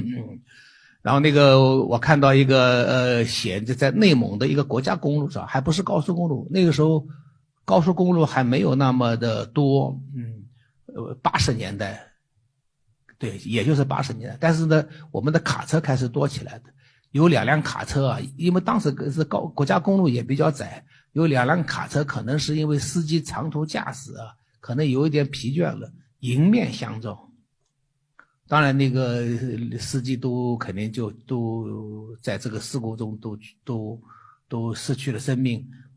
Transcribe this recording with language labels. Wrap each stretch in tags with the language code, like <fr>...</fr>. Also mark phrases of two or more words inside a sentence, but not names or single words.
<zh>然後那個我看到一个写着在内蒙的一個國家公路上，還不是高速公路，那個時候高速公路還沒有那麼的多，80年代，對，也就是80年代，但是呢我們的卡車開始多起來的，有2輛卡車啊，因為當時是國家公路也比較窄，有2輛卡車，可能是因為司機長途駕駛啊，可能有一點疲倦了，迎面相撞。當然那個司機都肯定就都在這個事故中都失去了生命。</zh>